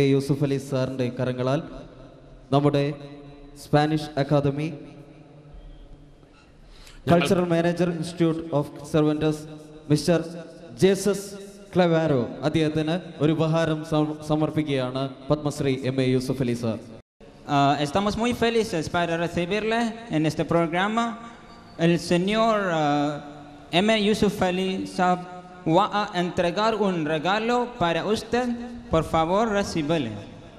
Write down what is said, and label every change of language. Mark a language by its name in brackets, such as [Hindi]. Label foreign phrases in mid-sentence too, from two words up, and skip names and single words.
[Malayalam] യൂസഫ് അലി സാറിൻ്റെ കരങ്ങളാൽ നമ്മുടെ സ്പാനിഷ് അക്കാദമി [English] cultural manager [Malayalam] ഇൻസ്റ്റിറ്റ്യൂട്ട് ഓഫ് സെർവൻറ്റസ് മിസ്റ്റർ ജേസസ് ക്ലവാരോ അദ്ദേഹത്തിന് ഒരു ഉപഹാരം സമർപ്പിക്കുകയാണ് പത്മശ്രീ എം.എ. യൂസഫ് അലി സാർ. [Spanish] Estamos muy felices para recibirle en este programa. El señor M. Yusuf Ali Saab va a entregar un regalo para usted. Por favor, recíbele.